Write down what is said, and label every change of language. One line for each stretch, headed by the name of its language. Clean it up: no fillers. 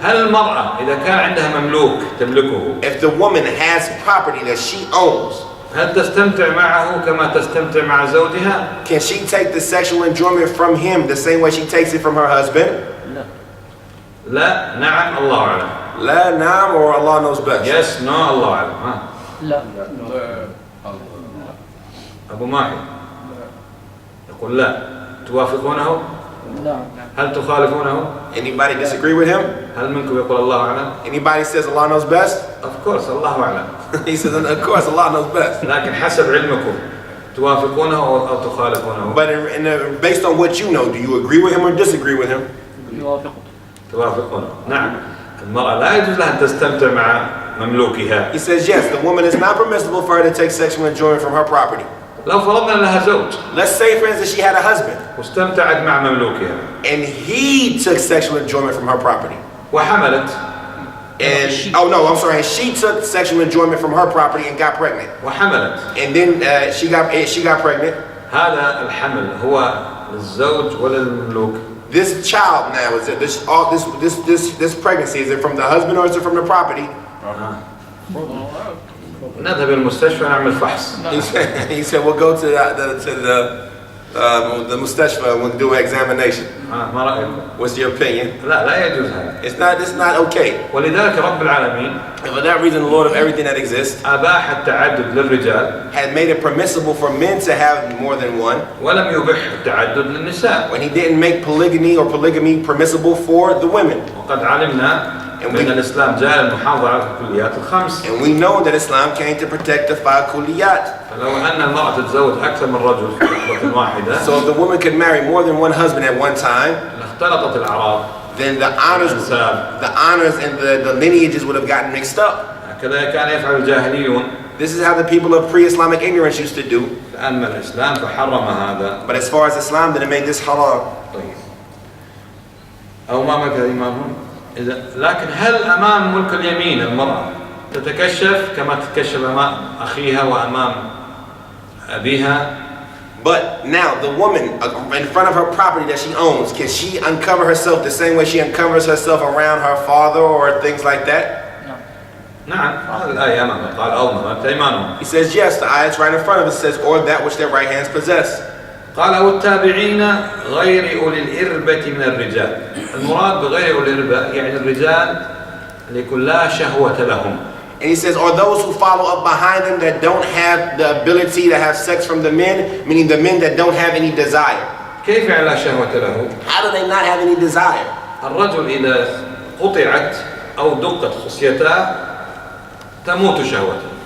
Arabic: هل المرأة إذا كان عندها مملوك تملكه
English: if the woman has property that she owns,
Arabic: هل تستمتع معه كما تستمتع مع زوجها؟
English: can she take the sexual enjoyment from him the same way she takes it from her husband?
Arabic: لا. لا نعم الله أعلم. La, naam,
English: or Allah knows best. Yes no
Arabic: الله أعلم. ها لا. أبو ماحي يقول لا. توافقونه؟ لا. هل تخالفونه؟
English: Anybody disagree with him?
Arabic: هل منكم يقول الله أعلم؟
English: Anybody says Allah knows best? Of course
Arabic: الله أعلم.
English: He says, of course, Allah knows best.
Arabic: لكن حسب علمكم توافقونه أو تخالفونه؟
English: But based on what you know, do you agree with him or disagree with him?
Arabic: يوافق. توافقونه. نعم. المرأة لا يجوز لها أن تستمتع مع مملوكها.
English: He says, yes, the woman is not permissible for her to take sexual enjoyment from her property.
Arabic: لو فرضنا لها زوج
English: Let's say, for instance, she had a husband,
Arabic: واستمتعت مع مملوكها
English: and he took sexual enjoyment from her property.
Arabic: وحملت
English: And she took sexual enjoyment from her property and got pregnant.
Arabic: وحملت.
English: And then she got pregnant.
Arabic: هذا الحمل هو للزوج ولا للمملوك؟
English: This child now, is it this pregnancy, is it from the husband or is it from the property?
Arabic: نذهب المستشفى نعمل فحص.
English: He said we'll go to the mustashfa and we'll do an examination.
Arabic: ما رأيكم؟
English: What's your opinion?
Arabic: لا يجوز هذا.
English: It's not okay.
Arabic: ولذلك رب العالمين
English: And for that reason, the Lord of everything that exists
Arabic: أباح التعدد للرجال
English: had made it permissible for men to have more than one,
Arabic: ولم يبح التعدد للنساء.
English: when He didn't make polygamy permissible for the women.
Arabic: وقد علمنا أن الإسلام جاء المحافظة على الكليات الخمس.
English: And we know that Islam came to protect the 5 kulliyat.
Arabic: فلو أن المرأة تتزوج أكثر من رجل في لحظة واحدة
English: So if the woman could marry more than one husband at one time,
Arabic: لاختلطت الأعراض.
English: then the honors and the lineages would have gotten mixed up.
Arabic: هكذا كان يفعل الجاهليون.
English: This is how the people of pre-Islamic ignorance used to do.
Arabic: فأما الإسلام فحرم هذا.
English: But as far as Islam, then it made this haram.
Arabic: طيب. أو ما ملك الإمام. لكن هل أمام ملك اليمين المرأة تتكشف كما تتكشف أمام أخيها وأمام أبيها؟
English: But now the woman in front of her property that she owns, can she uncover herself the same way she uncovers herself around her father or things like that?
Arabic: نعم هذه الآية أمامها قال أو ملكت أيمانهم.
English: He says yes, the ayah right in front of us says or that which their right hands possess.
Arabic: قال أو التابعين غير أولي الإربة من الرجال. المراد بغير أولي الإربة يعني الرجال اللي يكون لا شهوة لهم.
English: And he says, or those who follow up behind them that don't have the ability to have sex from the men, meaning the men that don't have any desire.
Arabic: كيف يعني لا شهوة له؟
English: How do they not have any desire?
Arabic: الرجل إذا قطعت أو دقت خصيته تموت شهوته.